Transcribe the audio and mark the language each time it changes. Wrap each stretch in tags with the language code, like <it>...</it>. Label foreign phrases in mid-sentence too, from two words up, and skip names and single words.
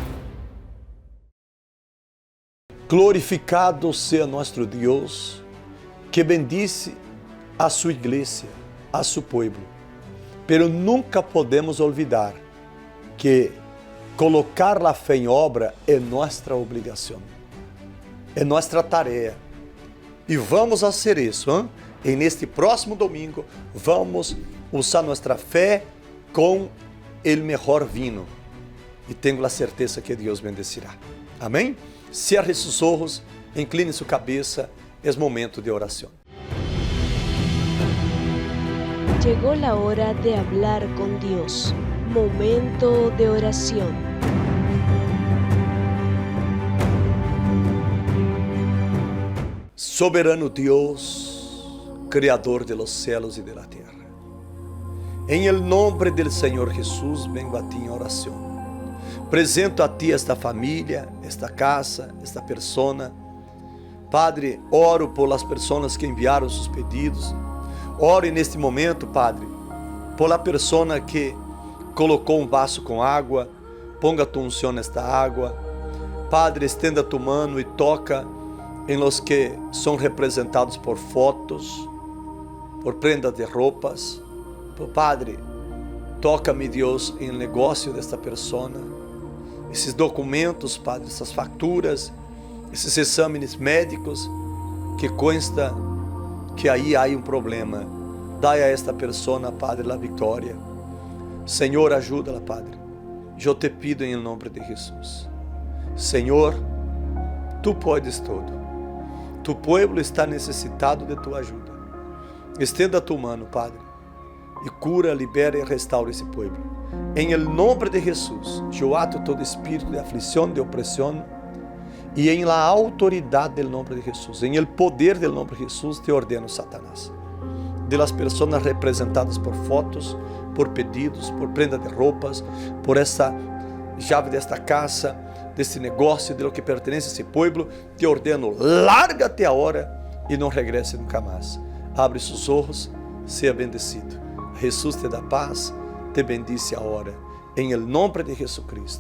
<es>Glorificado sea nuestro Dios, que bendice a su iglesia, a su pueblo. Pero nunca podemos olvidar que colocar la fe en obra</es> <pt>é nossa obrigação, é nossa tarefa. E vamos fazer isso, hein? E neste próximo domingo, vamos usar nossa fé com o melhor vino. E tenho a certeza que Deus bendecirá. Amém? Cierre seus olhos, incline sua cabeça, é momento de oração.</pt> <es>Llegó la hora de hablar con Dios. Momento de oración.</es> <pt>Soberano Deus,</pt> <es>Criador de los cielos y de la tierra, en el nombre del Señor Jesús vengo a ti en oración. Presento a ti esta família, esta casa, esta persona. Padre, oro por las personas que</es> <pt>enviaram seus pedidos. Ore neste momento, Padre, por a persona que colocou um vaso com água. Ponga tu unção nesta água. Padre, estenda</pt> <es>tu mano</es> <pt>e toca</pt> <es>em los</es> <pt>que são representados por fotos, por prendas de roupas. Padre, toca-me, Deus, em negócio desta persona. Esses documentos, Padre, essas facturas, esses exames médicos que consta que aí há um problema. Dai a esta persona, Padre, a vitória. Senhor, ajuda-la, Padre. Eu te pido em nome de Jesus. Senhor, Tu podes tudo. Tu povo está necessitado de Tua ajuda. Estenda a Tua mão, Padre, e cura, libera e restaura esse povo. Em nome de Jesus, eu ato todo espírito de aflição, de opressão, e</pt> <es>em la autoridade del</es> <pt>nome de Jesus, em</pt> <es>el poder del</es> <pt>nome de Jesus, te ordeno, Satanás,</pt> <es>de las personas representadas</es> <pt>por fotos, por pedidos, por prenda de roupas, por essa chave desta casa, deste negócio,</pt> <es>de lo que</es> <pt>pertence a esse povo, te ordeno, larga-te agora e não regresse nunca mais. Abre seus olhos, seja bendecido. Jesus te dá paz, te bendice agora, em nome de Jesus Cristo.</pt>